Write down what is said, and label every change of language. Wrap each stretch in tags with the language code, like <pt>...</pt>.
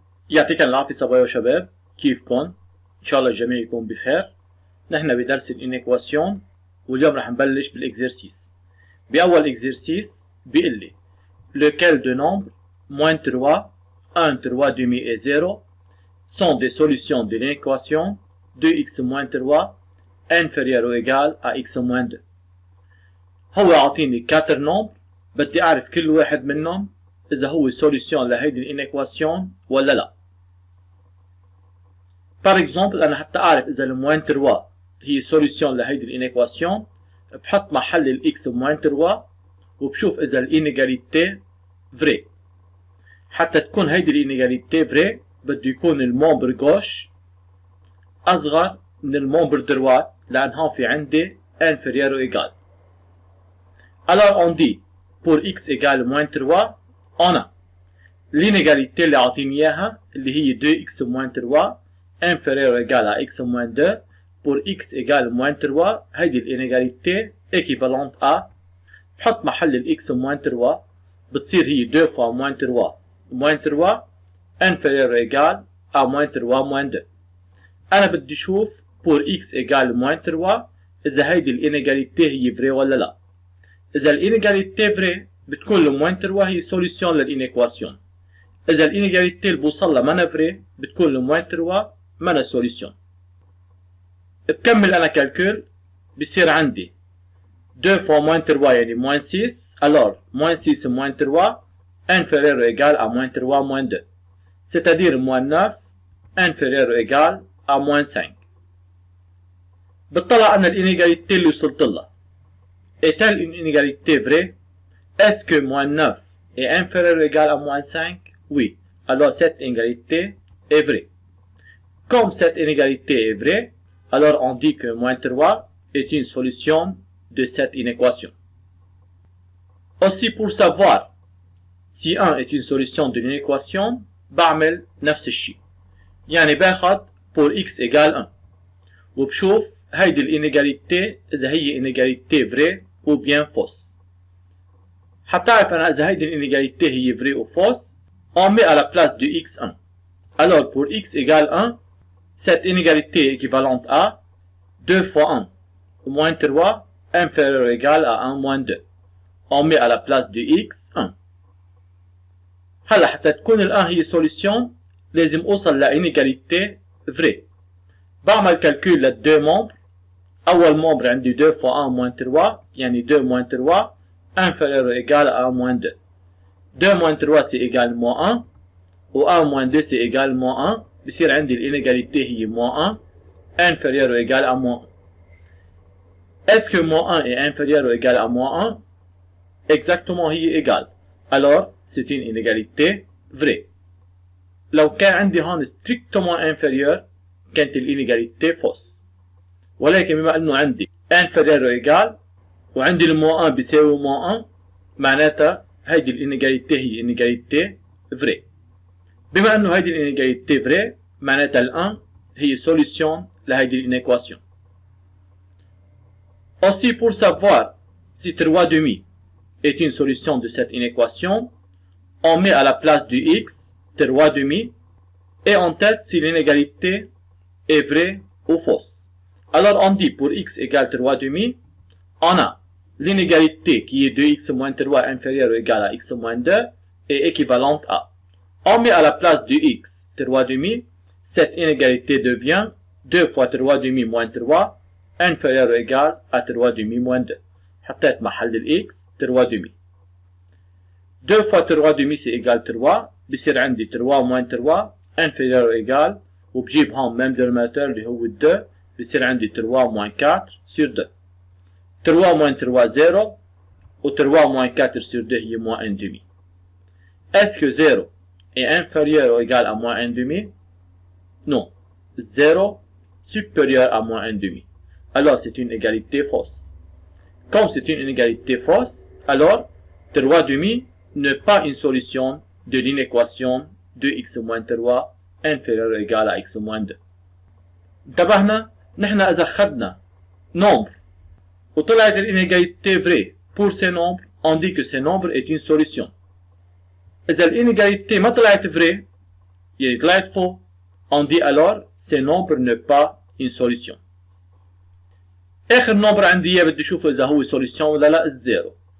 <ar>يعطيكم العافية صبايا وشباب، كيفكن؟ إن شاء الله الجميع يكون بخير. نحن بدرس الإنيكواسيون واليوم رح نبلش بالإكزرسيس. بأول إكزرسيس بيقول لي</ar> <fr>lequel de nombre moins 3, 1, 3 demi et 0 sont des solutions de l'équation 2x moins 3 inférieur ou égal à x moins 2.</fr> <ar>هو عاطيني 4 نومبر، بدي أعرف كل واحد منهم إذا هو سوليسيون لهيدي الإنيكواسيون ولا لا.</ar> <fr>Par exemple</fr> <ar>أنا حتى أعرف إذا الموين 3 هي سوليسيون لهيدي الإنيكواسيون، بحط محل الإكس موين 3 وبشوف إذا الإنيغاليتي فري. حتى تكون هيدي الإنيغاليتي فري بده يكون المومبر غوش أصغر من المومبر دروات، لأن هون في عندي</ar> <fr>inférieur ou égal. Alors on dit pour x égale moins 3 on a l'inégalité</fr> <ar>اللي عاطيني إياها اللي هي</ar> <fr>2x moins 3 inférieur ou égal à x moins 2. pour x égale moins 3</fr> <ar>هيدي الانيغاليتي</ar> <fr>équivalente à،</fr> <ar>بحط محل الاكس</ar> <fr>moins 3 بتصير هي 2 fois moins 3 moins 3 inférieur ou égal à moins 3 moins 2.</fr> <ar>أنا بدي أشوف pour x égale moins 3 إذا هيدي الانيغاليتي هي فري ولا لا. إذا الانيغاليتي فري بتكون الموين 3 هي سوليسيون للإنيكواسيون. إذا الانيغاليتي اللي بوصلها مانا فري بتكون الموين 3 مانا سوليسيون. بكمل أنا كالكول، بصير عندي</ar> <fr>2 fois moins 3</fr> <ar>يعني</ar> <fr>moins 6. alors moins 6 moins 3 inférieur ou égal à moins 3 moins 2. c'est-à-dire moins 9 inférieur ou égal à moins 5.</fr> <ar>بتطلع أنا الانيغاليتي اللي وصلت لها.</ar> <fr>est-elle une inégalité vraie? Est-ce que moins 9 est inférieur ou égal à moins 5? Oui. Alors cette inégalité est vraie. Comme cette inégalité est vraie, alors on dit que moins 3 est une solution de cette inéquation. Aussi pour savoir si 1 est une solution de l'inéquation,</fr> <ar>بعمل نفس الشيء. يعني باخد</ar> <fr>pour x égale 1</fr> <ar>وبشوف هيدي الانيغاليتي إذا هي انيغاليتي فري</ar> <fr>ou bien fausse.</fr> <ar>حتى أعرف أنا إذا هيدي الانيغاليتي هي فري</ar> <fr>ou fausse، on met à la place de x 1. Alors pour x égale 1, cette inégalité est équivalente à 2 fois 1 moins 3 inférieur ou égal à 1 moins 2. On met à la place de x 1.</fr> <ar>هلا حتى تكون ال 1 هي</ar> <fr>solution</fr> <ar>لازم أوصل لإنيغاليتي فري. بعمل كالكول للدو مومبر. أول مومبر عندي</ar> <fr>2 fois 1 moins 3 يعني 2 moins 3 inférieur ou égal à 1 moins 2. 2 moins 3 c'est également 1</fr> <ar>و</ar> <fr>1 moins 2 c'est également 1.</fr> <ar>بصير عندي الانيغاليتي هي</ar> <fr>moins 1 inférieur ou égal à moins 1. Est-ce que moins 1 est inférieur ou égal à moins 1? Exactement هي égal. Alors c'est une inégalité vraie.</fr> <ar>لو كان عندي هون</ar> <fr>strictement inférieur</fr> <ar>كانت الانيغاليتي fausse. ولكن بما انه عندي inférieur ou égal وعندي المو 1 بيساوي مو 1 معناتها هيدي الانيغاليتي هي انيغاليتي فري. بما انه هيدي الانيغاليتي فري معناتها ال 1 هي solution لهيدي الانيكواسيون.</ar> <fr>Aussi pour savoir si 3 demi est une solution de cette inéquation, on met à la place du x 3 demi et on teste si l'inégalité est vraie ou fausse. Alors on dit pour x égale 3 demi, on a l'inégalité qui est 2x moins 3 inférieur ou égal à x moins 2 est équivalente à. On met à la place du x 3 demi, cette inégalité devient 2 fois 3 demi moins 3 inférieur ou égal à 3 demi moins 2.</fr> <ar>حطيت محل الاكس 3 demi.</ar> <fr>2 fois 3 demi c'est égal 3،</fr> <ar>بصير عندي</ar> <fr>3 moins 3 inférieur ou égal،</fr> <ar>وبجيب هون</ar> <fr>même dénominateur</fr> <ar>اللي هو 2، بصير عندي</ar> <fr>3 moins 4 sur 2. 3 moins 3 0</fr> <ar>و</ar> <fr>3 moins 4 sur 2 هي moins 1 demi. Est-ce que 0 est inférieur ou égal à moins 1 demi? Non. 0 supérieur à moins 1 demi. Alors c'est une égalité fausse. Comme c'est une inégalité fausse, alors 3 demi n'est pas une solution de l'inéquation de x moins 3 inférieur ou égal à x moins 2.</fr> <ar>انتبهنا؟ نحن إذا أخذنا nombre وطلعت الانégalité vraie</ar> <fr>pour ces nombres, on dit que ces nombres est une solution.</fr> <ar>إذا الانégalité ما طلعت vraie يطلعت فوق.</ar> <fr>On dit alors ces nombres n'est pas une solution.</fr> <ar>آخر nombre عندي إياه بدي أشوفه إذا هو solution ولا لا الزيرو.</ar>